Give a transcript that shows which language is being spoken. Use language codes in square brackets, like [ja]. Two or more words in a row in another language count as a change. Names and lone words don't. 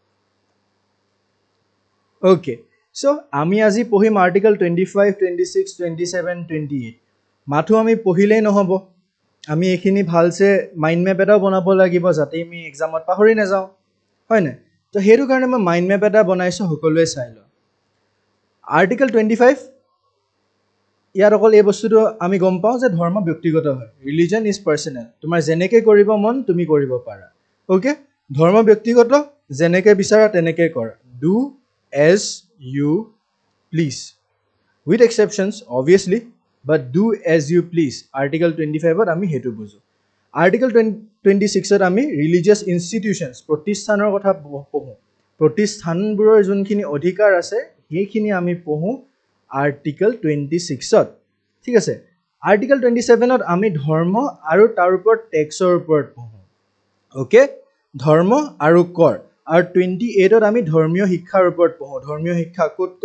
[as] Okay, so আমি আজি পঢ়িম আৰ্টিকেল 25, 26, 27, 28 মাথো আমি পঢ়িলেই নহব আমি এখিনি ভালছে [en] mind map [as] এটাও বনাব লাগিব যাতে আমি এক্সামত পাহৰি না যাও হয় না তো হেতু কাৰণে মই [en] mind map [as] এটা বনাইছো সকলোৱে চাই ল আৰ্টিকেল 25 ইয়াৰ অকল এই বস্তুটো আমি গম পাও যে ধৰ্ম ব্যক্তিগত হয় [en] religion is personal [as] তোমাৰ যেনেকৈ কৰিব মন তুমি কৰিব পাৰা ওকে ধৰ্ম ব্যক্তিগত যেনেকৈ বিচাৰা তেনেকৈ কৰা [en] do as you please with exceptions obviously but do as you please article 25 [as] ত আমি হেতু বুজো article 26 ত আমি [en] religious institutions [as] প্ৰতিষ্ঠানৰ কথা পঢ়ো প্ৰতিষ্ঠানবোৰৰ যোনখিনি অধিকাৰ আছে সেইখিনি আমি পঢ়ো article 26 ত ঠিক আছে article 27 ত আমি ধৰ্ম আৰু তাৰ ওপৰত টেক্সৰ ওপৰত পঢ়ো ওকে ধৰ্ম আৰু কৰ আৰু 28 ত আমি ধৰ্মীয় শিক্ষাৰ ওপৰত পঢ়ো ধৰ্মীয় শিক্ষা ক'ত